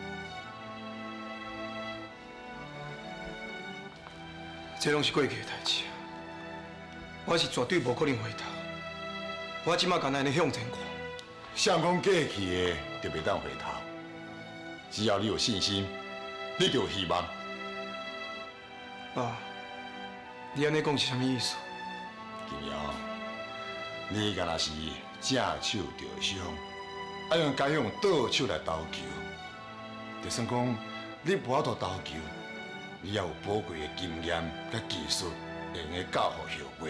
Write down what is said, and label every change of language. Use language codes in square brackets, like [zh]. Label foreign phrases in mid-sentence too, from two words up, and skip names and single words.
[nan] 这拢是过去的代志，我是绝对无可能回头。我即马干安尼向前看。谁讲过去的就袂当回头？只要你有信心，你就有希望。爸，你安尼讲是啥物意思？金瑶，你若是正手着伤，爱用该用倒手来投球，就算讲你无法度投球，你也有宝贵的经验甲技术，会用个教予后辈。